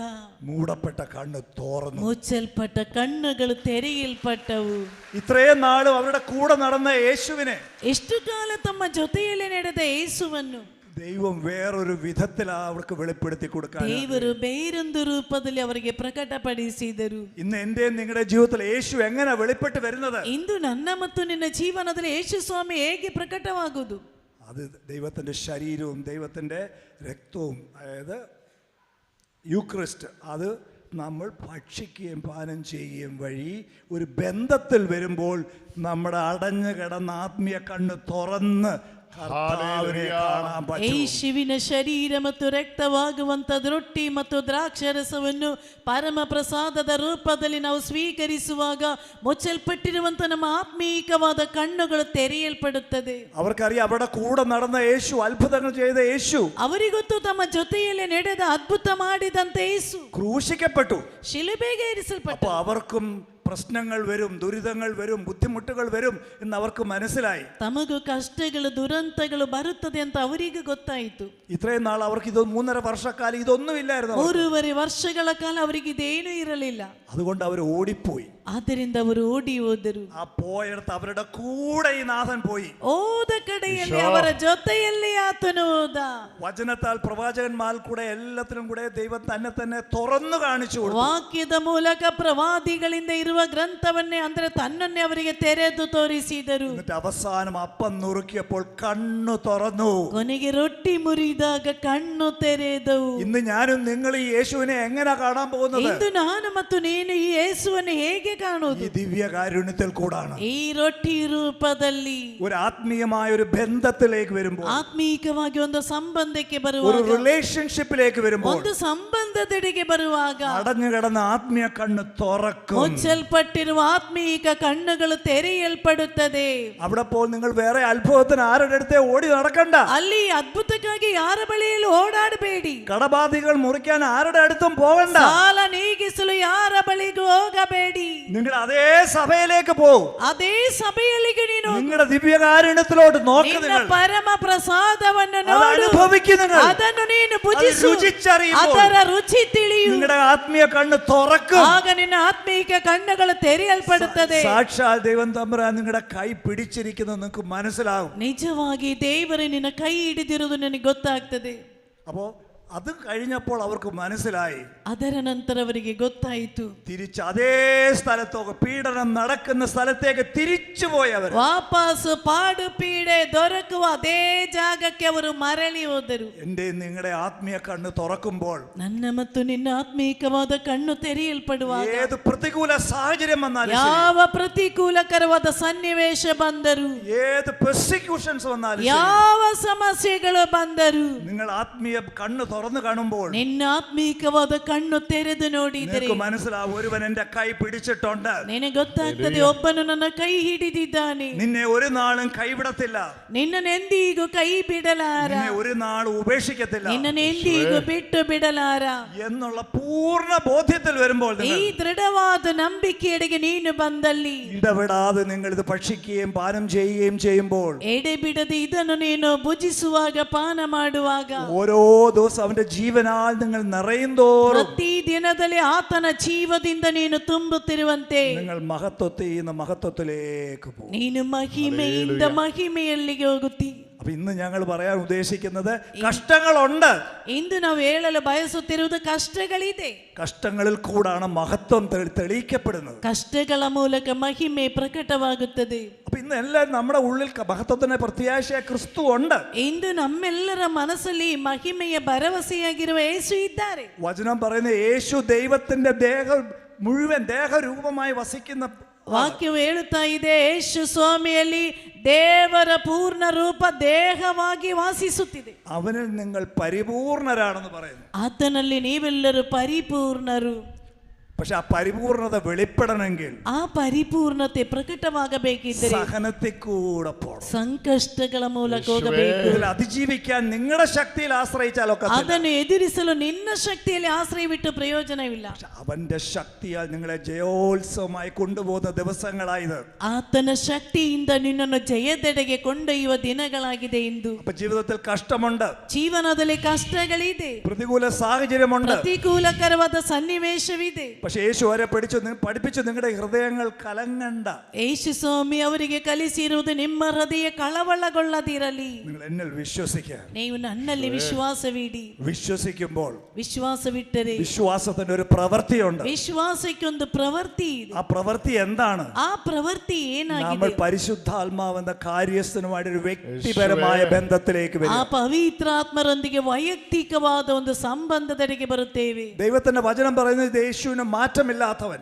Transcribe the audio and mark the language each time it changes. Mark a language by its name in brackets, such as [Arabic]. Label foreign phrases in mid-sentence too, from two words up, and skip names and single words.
[Malayalam] മൂടപ്പെട്ട കണ്ണ് തുറന്നു. [Kannada] ಮುಚ್ಚಲ್ಪಟ್ಟ ಕಣ್ಣುಗಳು ತೆರೆಯಲ್ಪಟ್ಟವು. [Malayalam] ഇത്രയും നാളും അവരുടെ കൂടെ നടന്ന യേശുവിനെ [Kannada] ಎಷ್ಟು ಕಾಲ ತಮ್ಮ ಜೊತೆಯಲ್ಲಿ ನಡೆದ ಯೇಸುವನ್ನು [Malayalam] ദൈവം വേറൊരു വിധത്തിൽ അവർക്ക് വെളിപ്പെടുത്തി കൊടുക്കാൻ, [Kannada] ದೇವರು ಬೇರೊಂದು ರೂಪದಲ್ಲಿ ಅವರಿಗೆ ಪ್ರಕಟಪಡಿಸಿದರು. [Malayalam] ഇന്ന് എന്റെയും നിങ്ങളുടെ ജീവിതത്തിൽ യേശു എങ്ങനെ വെളിപ്പെട്ട് വരുന്നത്? [Kannada] ಇಂದು ನನ್ನ ಮತ್ತು ನಿನ್ನ ಜೀವನದಲ್ಲಿ ಯೇಸು ಸ್ವಾಮಿ ಹೇಗೆ ಪ್ರಕಟವಾಗುವುದು? [Malayalam] അത് ദൈവത്തിന്റെ ശരീരവും ദൈവത്തിന്റെ രക്തവും, അതായത് യൂക്രിസ്റ്റ്, അത് നമ്മൾ ഭക്ഷിക്കുകയും പാനം ചെയ്യുകയും വഴി ഒരു ബന്ധത്തിൽ വരുമ്പോൾ നമ്മുടെ അടഞ്ഞു കിടന്ന ആത്മീയ കണ്ണ് തുറന്ന് കർത്താവിനെ കാണാൻ പറ്റും. [Kannada] ಯೇಸುವಿನ ಶರೀರ ಮತ್ತು ರಕ್ತವಾಗುವಂತದ ರೊಟ್ಟಿ ಮತ್ತು ದ್ರಾಕ್ಷಾರಸವನ್ನು ಪರಮ ಪ್ರಸಾದದ ರೂಪದಲ್ಲಿ ನಾವು ಸ್ವೀಕರಿಸುವಾಗ ಮುಚ್ಚಲ್ಪಟ್ಟಿರುವಂತ ನಮ್ಮ ಆತ್ಮೀಕವಾದ ಕಣ್ಣುಗಳು ತೆರೆಯಲ್ಪಡುತ್ತದೆ. [Malayalam] അവർക്കറിയാം അവരുടെ കൂടെ നടന്ന യേശു, അത്ഭുതങ്ങൾ ചെയ്ത യേശു, [Kannada] ಅವರಿಗೊತ್ತು ತಮ್ಮ ಜೊತೆಯಲ್ಲಿ ನಡೆದ ಅದ್ಭುತ ಮಾಡಿದಂತ ಯೇಸು [Malayalam] ക്രൂശിക്കപ്പെട്ടു. [Kannada] ಶಿಲುಬೆಗೆ ಏರಿಸಲ್ಪಟ್ಟ. [Malayalam] അപ്പൊ അവർക്കും പ്രശ്നങ്ങൾ വരും, ദുരിതങ്ങൾ വരും, ബുദ്ധിമുട്ടുകൾ വരും എന്ന് അവർക്ക് മനസ്സിലായി. [Kannada] ತಮಗೂ ಕಷ್ಟಗಳು ದುರಂತಗಳು ಬರುತ್ತದೆ ಅಂತ ಅವರಿಗೆ ಗೊತ್ತಾಯಿತು. [Malayalam] ഇത്രയും നാൾ അവർക്ക് ഇത് 3.5 വർഷക്കാലം ഇതൊന്നുമില്ലായിരുന്നു. [Kannada] 3.5 ವರ್ಷಗಳ ಕಾಲ ಅವರಿಗೆ ಇದೇನೂ ಇರಲಿಲ್ಲ. [Malayalam] അതുകൊണ്ട് അവർ ഓടിപ്പോയി. [Kannada] ಆದ್ದರಿಂದ ಅವರು ಓಡಿ ಹೋದರು. [Malayalam] ആ പോയടത്ത് അവരുടെ കൂടെ ഈ നാഥൻ പോയി. [Kannada] ಹೋದ ಕಡೆಯಲ್ಲಿ ಅವರ ಜೊತೆಯಲ್ಲಿ ಆತನು ಹೋದ. [Malayalam] വചനത്താൽ പ്രവാചകന്മാർ കൂടെ എല്ലാത്തിനും കൂടെ ദൈവം തന്നെ തുറന്നു കാണിച്ചു കൊടുത്തു. [Kannada] ವಾಕ್ಯದ ಮೂಲಕ ಪ್ರವಾದಿಗಳಿಂದ ಇರುವ ಗ್ರಂಥವನ್ನೇ ಅಂದ್ರೆ ತನ್ನನ್ನೇ ಅವರಿಗೆ ತೆರೆದು ತೋರಿಸಿದರು. [Malayalam] എന്നിട്ട് അവസാനം അപ്പം നുറുക്കിയപ്പോൾ കണ്ണു തുറന്നു. [Kannada] ಕೊನೆಗೆ ರೊಟ್ಟಿ ಮುರಿದಾಗ ಕಣ್ಣು ತೆರೆದವು. [Malayalam] ഇന്ന് ഞാനും നിങ്ങൾ ഈ യേശുവിനെ എങ്ങനെ കാണാൻ പോകുന്നത്? [Kannada] ಇಂದು ನಾನು ಮತ್ತು ನೀನು ಈ ಯೇಸುವನ್ನು ಹೇಗೆ ಕಾಣುವುದು? [Malayalam] ഈ ദിവ്യ കാരുണ്യത്തിൽ കൂടാണ്. [Kannada] ಈ ರೊಟ್ಟಿ ರೂಪದಲ್ಲಿ [Malayalam] ഒരു ആത്മീയമായ ഒരു ബന്ധത്തിലേക്ക് വരുമ്പോൾ, [Kannada] ಆತ್ಮೀಕವಾಗಿ ಒಂದು ಸಂಬಂಧಕ್ಕೆ [Malayalam] ഒരു [Kannada] ಬರುವಾಗ, [Malayalam] റിലേഷൻഷിപ്പിലേക്ക് വരുമ്പോൾ [Kannada] ಒಂದು ಸಂಬಂಧದೆಡೆಗೆ ಬರುವಾಗ [Malayalam] അടഞ്ഞു കിടന്ന ആത്മീയ കണ്ണ് തുറക്കും. [Kannada] ಮುಚ್ಚಲ್ಪಟ್ಟ ಮುಚ್ಚಲ್ಪಟ್ಟಿರುವ ಆತ್ಮೀಕ ಕಣ್ಣುಗಳು ತೆರೆಯಲ್ಪಡುತ್ತದೆ. [Malayalam] അവിടെ പോൽ നിങ്ങൾ വേറെ അത്ഭുതത്തിന് ആരുടെ അടുത്തേ ഓടി നടക്കണ്ട. [Kannada] ಅಲ್ಲಿ ಅದ್ಭುತಕ್ಕಾಗಿ ಯಾರ ಬಳಿಯಲ್ಲಿ ಓಡಾಡಬೇಡಿ. [Malayalam] കടബാധികൾ മുറിക്കാൻ ആരുടെ അടുത്തും പോകണ്ട. [Kannada] ಸಾಲ ನೀಗಿಸಲು ಯಾರ ಬಳಿಗೂ ಹೋಗಬೇಡಿ. [Malayalam] നിങ്ങൾ അതേ സഭയിലേക്ക് പോകും. [Kannada] ಅದೇ ಸಭೆಯಲ್ಲಿಗೆ ನೀನು [Malayalam] നിങ്ങളുടെ ദിവ്യകാരുണ്യത്തിലോട്ട് നോക്ക്. നിങ്ങൾ [Kannada] ಪರಮ ಪ್ರಸಾದವನ್ನು ನೋಡು. [Malayalam] അനുഭവിക്കുക. [Kannada] ಅದನ್ನು ನೀನು ಭುಜಿಸು. [Malayalam] രുചിച്ചറിയുമ്പോൾ [Kannada] ಅದರ ರುಚಿ ತಿಳಿಯು. [Malayalam] നിങ്ങളുടെ ആത്മീയ കണ്ണ് തുറക്കും. [Kannada] ಆಗ ನಿನ್ನ ಆತ್ಮೀಕ ಕಣ್ಣುಗಳು ತೆರೆಯಲ್ಪಡುತ್ತದೆ. [Malayalam] സാക്ഷാൽ ദൈവം തമ്പുരാൻ നിങ്ങളുടെ കൈ പിടിച്ചിരിക്കുന്നത് നിങ്ങൾക്ക് മനസ്സിലാകും. [Kannada] ನಿಜವಾಗಿ ದೇವರು ನಿನ್ನ ಕೈ ಹಿಡಿದಿರುವುದು ನನಗೆ ಗೊತ್ತಾಗ್ತದೆ. [Malayalam] അപ്പോ അത് കഴിഞ്ഞപ്പോൾ അവർക്ക് മനസ്സിലായി. [Kannada] ಅದರ ನಂತರ ಅವರಿಗೆ ಗೊತ್ತಾಯಿತು. [Malayalam] തിരിച്ച് അതേ സ്ഥലത്തേക്ക്, പീഡനം നടക്കുന്ന സ്ഥലത്തേക്ക് തിരിച്ചുപോയവർ [Kannada] ವಾಪಸ್ ಪಾಡು ಪೀಡೆ ದೊರಕುವ ಅದೇ ಜಾಗಕ್ಕೆ ಅವರು ಮರಳಿ ಹೋದರು. [Malayalam] എന്റെ നിങ്ങളുടെ ആത്മീയ കണ്ണ് തുറക്കുമ്പോൾ, [Kannada] ನನ್ನ ಮತ್ತು ನಿನ್ನ ಆತ್ಮೀಕವಾದ ಕಣ್ಣು ತೆರೆಯಲ್ಪಡುವಾಗ, [Malayalam] ഏത് പ്രതികൂല സാഹചര്യം വന്നാലും, [Kannada] ಯಾವ ಪ್ರತಿಕೂಲಕರವಾದ ಸನ್ನಿವೇಶ ಬಂದರು, [Malayalam] ഏത് പെർസിക്യൂഷൻസ് വന്നാലും, [Kannada] ಯಾವ ಸಮಸ್ಯೆಗಳು ಬಂದರು, [Malayalam] നിങ്ങൾ ആത്മീയ കണ്ണ് തുറന്നു കാണുമ്പോൾ [Kannada] ನಿನ್ನ ಆತ್ಮೀಕವಾದ ಕಣ್ಣು ತೆರೆದು ನೋಡಿದರೆ [Malayalam] നിങ്ങൾക്ക് മനസ്സിലാവും, ഒരുവൻ എന്റെ കൈ പിടിച്ചിട്ടുണ്ട്. [Kannada] ನಿನಗೆ ಗೊತ್ತಾಗ್ತದೆ, ಒಬ್ಬನು ನನ್ನ ಕೈ ಹಿಡಿದಿದ್ದಾನೆ. [Malayalam] നിന്നെ ഒരു നാളും കൈവിടത്തില്ല. [Kannada] ನಿನ್ನನೆಂದಿಗೂ ಕೈ ಬಿಡಲಾರ. [Malayalam] നിന്നെ ഒരു നാളും ഉപേക്ഷിക്കത്തില്ല [Kannada] ನಿನ್ನನೆಂದಿಗೂ ಬಿಟ್ಟು ಬಿಡಲಾರ [Malayalam] എന്നുള്ള പൂർണ്ണ ബോധ്യത്തിൽ വരുമ്പോൾ, [Kannada] ಈ ದೃಢವಾದ ನಂಬಿಕೆಯಡೆಗೆ ನೀನು ಬಂದಲ್ಲಿ, [Malayalam] ഇടപെടാതെ നിങ്ങൾ ഇത് ഭക്ഷിക്കുകയും പാനം ചെയ്യുകയും ചെയ്യുമ്പോൾ, [Kannada] ಎಡೆಬಿಡದೆ ಇದನ್ನು ನೀನು ಭುಜಿಸುವಾಗ, ಪಾನ ಮಾಡುವಾಗ, [Malayalam] ഓരോ ദിവസം അവന്റെ ജീവനാൽ നിങ്ങൾ നിറയും തോറും [Kannada] ಪ್ರತಿ ದಿನದಲ್ಲಿ ಆತನ ಜೀವದಿಂದ ನೀನು ತುಂಬುತ್ತಿರುವಂತೆ [Malayalam] നിങ്ങൾ മഹത്വത്തിൽ നിന്ന് മഹത്വത്തിലേക്ക് പോകും. [Kannada] ನೀನು ಮಹಿಮೆಯಿಂದ ಮಹಿಮೆಯಲ್ಲಿಗೆ ಹೋಗುತ್ತಿ. [Malayalam] അപ്പൊ ഇന്ന് ഞങ്ങൾ പറയാൻ ഉദ്ദേശിക്കുന്നത്, കഷ്ടങ്ങളുണ്ട്. [Kannada] ಇಂದು ನಾವು ಹೇಳಲು ಬಯಸುತ್ತಿರುವುದು ಕಷ್ಟಗಳಿದೆ. [Malayalam] കഷ്ടങ്ങളിൽ കൂടാണ് മഹത്വം തെളിയിക്കപ്പെടുന്നത്. [Kannada] ಕಷ್ಟಗಳ ಮೂಲಕ ಮಹಿಮೆ ಪ್ರಕಟವಾಗುತ್ತದೆ. [Malayalam] അപ്പൊ ഇന്ന് എല്ലാം നമ്മുടെ ഉള്ളിൽ മഹത്വത്തിന് പ്രത്യാശയ ക്രിസ്തു ഉണ്ട്. [Kannada] ಇಂದು ನಮ್ಮೆಲ್ಲರ ಮನಸ್ಸಲ್ಲಿ ಮಹಿಮೆಯ ಭರವಸೆಯಾಗಿರುವ ಯೇಸು ಇದ್ದಾರೆ. [Malayalam] വചനം പറയുന്നത് യേശു ദൈവത്തിന്റെ മുഴുവൻ ദേഹരൂപമായി വസിക്കുന്ന [Kannada] ವಾಕ್ಯವು ಹೇಳುತ್ತಾ ಇದೆ, ಯೇಸು ಸ್ವಾಮಿಯಲ್ಲಿ ದೇವರ ಪೂರ್ಣ ರೂಪ ದೇಹವಾಗಿ ವಾಸಿಸುತ್ತಿದೆ. [Malayalam] അവനിൽ നിങ്ങൾ പരിപൂർണരാണെന്ന് പറയുന്നു. [Kannada] ಆತನಲ್ಲಿ ನೀವೆಲ್ಲರೂ ಪರಿಪೂರ್ಣರು. [Malayalam] പക്ഷെ ആ പരിപൂർണത വെളിപ്പെടണമെങ്കിൽ [Kannada] ಆ ಪರಿಪೂರ್ಣತೆ ಪ್ರಕಟವಾಗಬೇಕಿದ್ದರೆ [Malayalam] സഹനത്തിൽ കൂടെ പോകണം. [Kannada] ಸಂಕಷ್ಟಗಳ ಮೂಲಕ ಹೋಗಬೇಕು. [Malayalam] ഇതിൽ അതിജീവിക്കാൻ നിങ്ങളുടെ ശക്തിയിൽ ആശ്രയിച്ചാലൊക്കെ [Kannada] ಅದನ್ನು ಎದುರಿಸಲು ನಿನ್ನ ಶಕ್ತಿಯಲ್ಲಿ ಆಶ್ರಯವಿಟ್ಟು ಪ್ರಯೋಜನವಿಲ್ಲ. [Malayalam] അവന്റെ ശക്തിയാൽ നിങ്ങളെ ജയോത്സവമായി കൊണ്ടുപോകുന്ന ദിവസങ്ങളായത്. [Kannada] ಆತನ ಶಕ್ತಿಯಿಂದ ನಿನ್ನನ್ನು ಜಯದೆಡೆಗೆ ಕೊಂಡೊಯ್ಯುವ ದಿನಗಳಾಗಿದೆ ಇಂದು. [Malayalam] അപ്പൊ ജീവിതത്തിൽ കഷ്ടമുണ്ട്, [Kannada] ಜೀವನದಲ್ಲಿ ಕಷ್ಟಗಳಿದೆ, [Malayalam] പ്രതികൂല സാഹചര്യമുണ്ട്. [Kannada] ಪ್ರತಿಕೂಲಕರವಾದ ಸನ್ನಿವೇಶವಿದೆ. [Malayalam] പക്ഷെ യേശു അവരെ പഠിപ്പിച്ചു, നിങ്ങളുടെ ഹൃദയങ്ങൾ കലങ്ങണ്ട. [Kannada] ಯೇಸು ಸ್ವಾಮಿ ಅವರಿಗೆ ಕಲಿಸಿರುವುದು, ನಿಮ್ಮ ಹೃದಯ ಕಳವಳಗೊಳ್ಳದಿರಲಿ, [Malayalam] നിങ്ങൾ എന്നിൽ വിശ്വസിക്കുക. [Kannada] ನೀವು ನನ್ನಲ್ಲಿ ವಿಶ್ವಾಸವಿಡಿ. [Malayalam] വിശ്വസിക്കുമ്പോൾ [Kannada] ವಿಶ್ವಾಸವಿಟ್ಟರೆ [Malayalam] വിശ്വാസത്തിന് ഒരു പ്രവൃത്തിയുണ്ട്. [Kannada] ವಿಶ್ವಾಸಕ್ಕೊಂದು ಪ್ರವೃತ್ತಿ ಇದೆ. [Malayalam] ആ പ്രവൃത്തി എന്താണ്? [Kannada] ಆ ಪ್ರವೃತ್ತಿ [Malayalam] നമ്മൾ [Kannada] ಏನಾಗಿದೆ? [Malayalam] പരിശുദ്ധാത്മാവെന്ന കാര്യസ്ഥനുമായിട്ട് ഒരു വ്യക്തിപരമായ ബന്ധത്തിലേക്ക് [Kannada] ಆ [Malayalam] വരും. [Kannada] ಪವಿತ್ರಾತ್ಮರೊಂದಿಗೆ ವೈಯಕ್ತಿಕವಾದ ಒಂದು ಸಂಬಂಧದೆಡೆಗೆ ಬರುತ್ತೇವೆ. [Malayalam] ദൈവത്തിന്റെ വചനം പറയുന്നത് യേശുവിന് മാറ്റമില്ലാത്തവൻ.